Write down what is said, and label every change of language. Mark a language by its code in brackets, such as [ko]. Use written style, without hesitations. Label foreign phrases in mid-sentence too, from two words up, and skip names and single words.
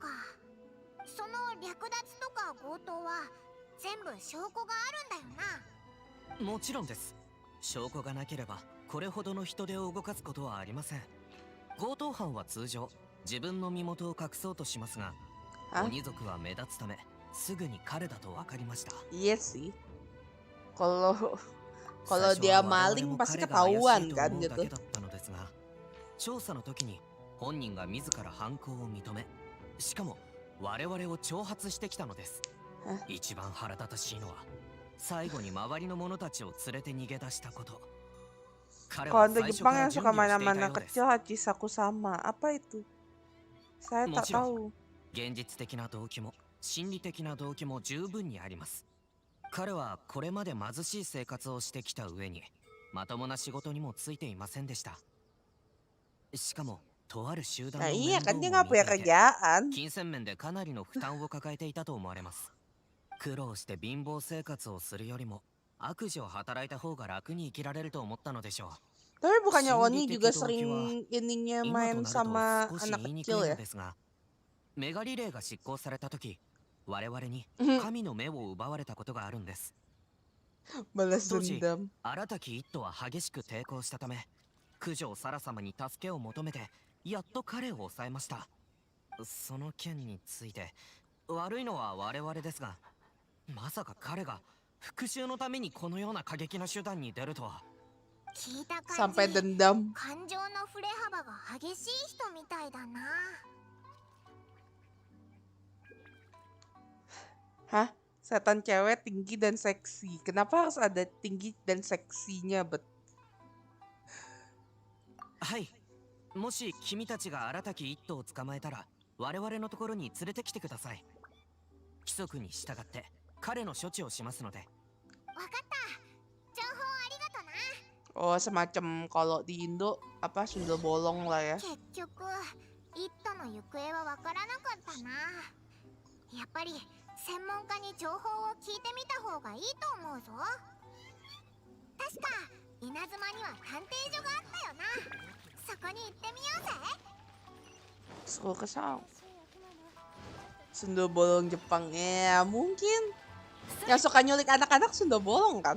[ja] その略奪とか強盗は全部証拠があるんだよな。もちろんです。証拠がなければこれほどの人手を動かすことはありません。強盗犯は通常自分の身元を隠そうとしますが、鬼族は目立つためすぐに彼だと分かりました。 [id] Iya sih. Kalau dia maling pasti ketahuan kan gitu. [ja] 調査の時に本人が自ら犯行を認め、しかも我々を挑発してきたのです。一番腹立たしいのは最後に周りの者たちを連れて逃げ出したこと。彼 [id] Kalau [ja] は [id] untuk [ja] 最初 [id] Jepang [ja] から [id] yang [ja] 準 [id] suka [ja] 備をしていた [id] mainan [ja] よ [id] anak [ja] うです。 [id] kecil Hachisaku sama. Apa itu? Saya [ja] も [id] tak [ja] ちろん [id] tahu. [ja] 現実的な動機も心理的な動機も十分にあります。彼はこれまで貧しい生活をしてきた上にまともな仕事にもついていませんでした。しかもとある集団 [id] Nah [ja] の [id] iya [ja] 面 [id] kan [ja] 倒 [id] dia [ja] を [id] nggak [ja] 見 [id] punya [ja] ていて [id] kerjaan. [ja] 金銭面でかなりの負担を抱えていたと思われます。苦労して貧乏生活をするよりも悪事を働いた方が楽に生きられると思ったのでしょう。 [id] Tapi bukannya Oni [ja] 心理 [id] juga [ja] 的動機は [id] sering ininya [ja] 今 [id] main [ja] となると [id] sama [ja] 少し [id] anak [ja] 言いにく [id] kecil [ja] いの [id] ya? [ja] ですが、メガリレーが執行された時、我々に神の目を奪われたことがあるんです。 [id] Balas [ja] 当時 [id] dendam. [ja] 荒滝一斗は激しく抵抗したため、九条サラ様に助けを求めてやっと彼を抑えました。その件について悪いのは我々ですが、まさか彼が復讐のためにこのような過激な手段に出るとは。聞いた感 [id] Sampai [ja] じ [id] dendam. [ja] 感情の振れ幅が激しい人みたいだな。 Hah? [id] Setan cewek tinggi dan seksi. Kenapa harus ada tinggi dan seksinya, Bet? [ja] はい。もし君たちが荒滝一斗を捕まえたら、我々のところに連れてきてください。規則に従って彼の処置をしますので。わかった。情報ありがとな。 [id] Oh, semacam kalau di Indo apa sundel bolong lah ya. [ja] 結局イットの行方はわからなかったな。やっぱり専門家に情報を聞いてみた方がいいと思うぞ。確か稲妻には探偵所があったよな。そこに行ってみようぜ。 [id] Suka kesal. Sundel bolong Jepang ya mungkin. Yang suka nyulik anak-anak sundel bolong kan?